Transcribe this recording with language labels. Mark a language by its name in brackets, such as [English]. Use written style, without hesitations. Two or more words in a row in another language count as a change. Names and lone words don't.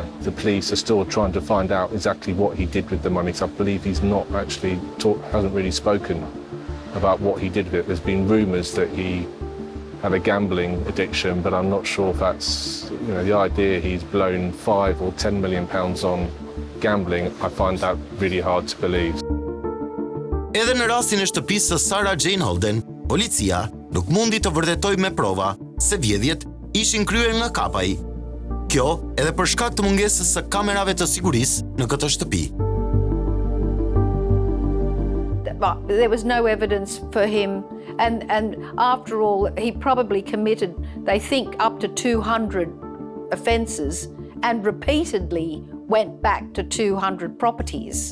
[English] The police are still trying to find out exactly what he did with the money, because I believe he's not actually hasn't really spoken about what he did with it. There's been rumours that he had a gambling addiction, but I'm not sure if that's, the idea he's blown 5 or 10 million pounds on gambling, I find that really hard to believe. [Albanian] Edhe në rastin e shtëpisë së Sarah Jane Holden, policia nuk mundi të vërtetoj me prova se vjedhjet ishin kryer nga Kapaj. Kjo edhe për shkak të mungesës së kamerave të sigurisë në këtë shtëpi. [English] There was no evidence for him, and after all, he probably committed, they think, up to 200 offences and repeatedly went back to 200 properties.